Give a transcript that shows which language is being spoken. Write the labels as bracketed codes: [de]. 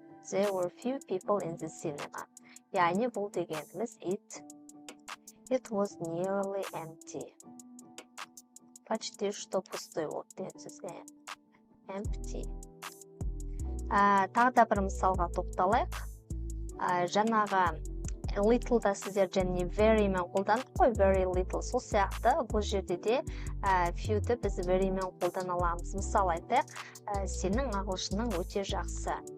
[en] There were few people in the cinema. [kk] Яғни бұл дегеніміз [en] it was nearly empty. [ru] Почти что пустой [kk] болды деген сөз. [en] Empty. [kk] Тағы да бір мысалға тоқталайық. Жаңағы little-да сіздер және very мен қолдандық қой, very little. Сол сияқты бұл жерде де few-ді біз very мен қолдана аламыз. Мысал айтайық, сенің ағылшының өте жақсы.